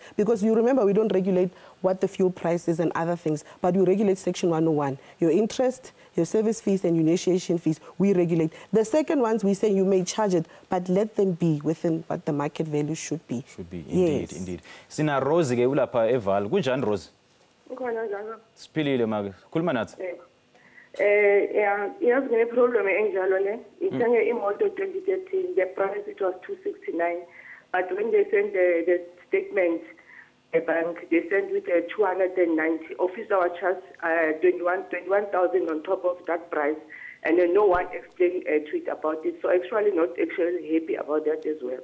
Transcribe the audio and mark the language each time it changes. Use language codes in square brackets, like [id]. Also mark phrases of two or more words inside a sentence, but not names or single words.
[en] Because you remember, we don't regulate what the fuel price is and other things, but we regulate Section 101. Your interest, your service fees and your initiation fees, we regulate. The second ones, we say you may charge it, but let them be within what the market value should be. Should be, indeed, yes. Indeed. [zu] Sina Rose ke ulapha eval. Kunjani Rose? Ukhona njalo. Siphilile make. Khuluma nathi. Yazi ngine problem enjalo le. Ithenge imoto 2013, [en] the price it was 269, but when they sent the statement, the bank, they sent with 290. Officer was charged 21,000 on top of that price, and then no one explained a tweet about it. So actually not actually happy about that as well.